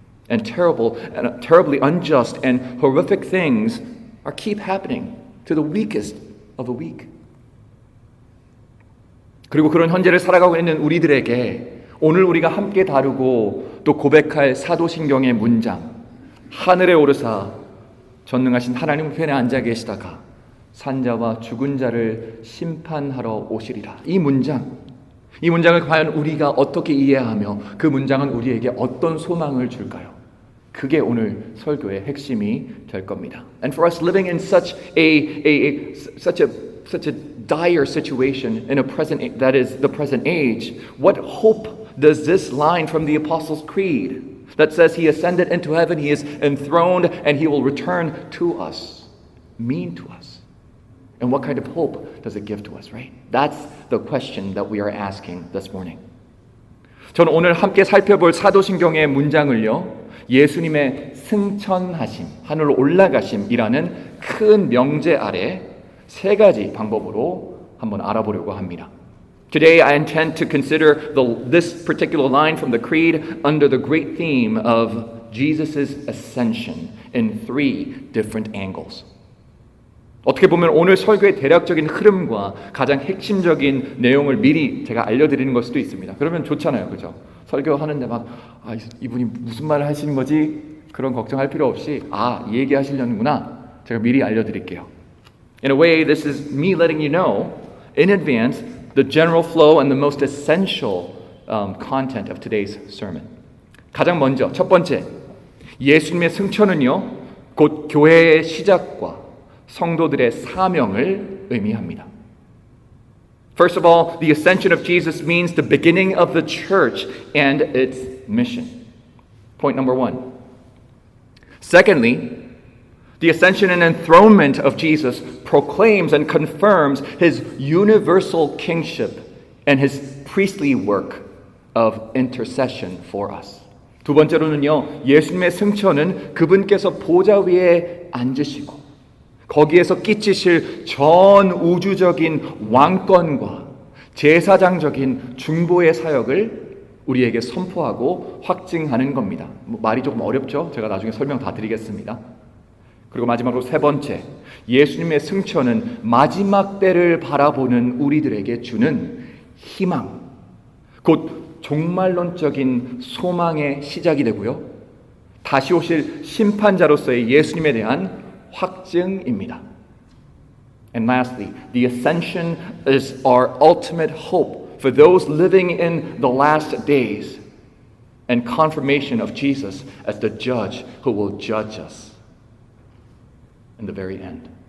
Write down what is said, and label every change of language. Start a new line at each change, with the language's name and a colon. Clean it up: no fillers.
English: And terribly unjust and horrific things keep happening to the weakest of the weak.
Korean: 그리고 그런 현재를 살아가고 있는 우리들에게 오늘 우리가 함께 다루고 또 고백할 사도신경의 문장, 하늘에 오르사 전능하신 하나님 편에 앉아 계시다가 산자와 죽은 자를 심판하러 오시리라. 이 문장을 과연 우리가 어떻게 이해하며 그 문장은 우리에게 어떤 소망을 줄까요? 그게 오늘 설교의 핵심이 될 겁니다.
English: And for us living in such a dire situation in that is the present age, what hope does this line from the Apostles' Creed that says He ascended into heaven, He is enthroned, and He will return to us mean to us? And what kind of hope does it give to us, right? That's the question that we are asking this morning.
Korean: 저는 오늘 함께 살펴볼 사도신경의 문장을요, 예수님의 승천하심, 하늘로 올라가심이라는 큰 명제 아래 3가지 방법으로 한번 알아보려고 합니다.
English: Today I intend to consider this particular line from the Creed under the great theme of Jesus' ascension in 3 different angles.
Korean: 어떻게 보면 오늘 설교의 대략적인 흐름과 가장 핵심적인 내용을 미리 제가 알려드리는 걸 수도 있습니다. 그러면 좋잖아요, 그죠? 설교하는데 막 이분이 무슨 말을 하시는 거지? 그런 걱정할 필요 없이 이 얘기하시려는구나. 제가 미리 알려드릴게요.
English: In a way, this is me letting you know in advance the general flow and the most essential content of today's sermon.
Korean: 가장 먼저 첫 번째, 예수님의 승천은요, 곧 교회의 시작과 성도들의 사명을 의미합니다.
English: First of all, the ascension of Jesus means the beginning of the church and its mission. Point number 1. Secondly, the ascension and enthronement of Jesus proclaims and confirms his universal kingship and his priestly work of intercession for us.
Korean: 두 번째로는요, 예수님의 승천은 그분께서 보좌 위에 앉으시고 거기에서 끼치실 전 우주적인 왕권과 제사장적인 중보의 사역을 우리에게 선포하고 확증하는 겁니다. 말이 조금 어렵죠? 제가 나중에 설명 다 드리겠습니다. 그리고 마지막으로 세 번째, 예수님의 승천은 마지막 때를 바라보는 우리들에게 주는 희망, 곧 종말론적인 소망의 시작이 되고요. 다시 오실 심판자로서의 예수님에 대한 확증입니다.
English: And lastly, the ascension is our ultimate hope for those living in the last days and confirmation of Jesus as the judge who will judge us in the very end.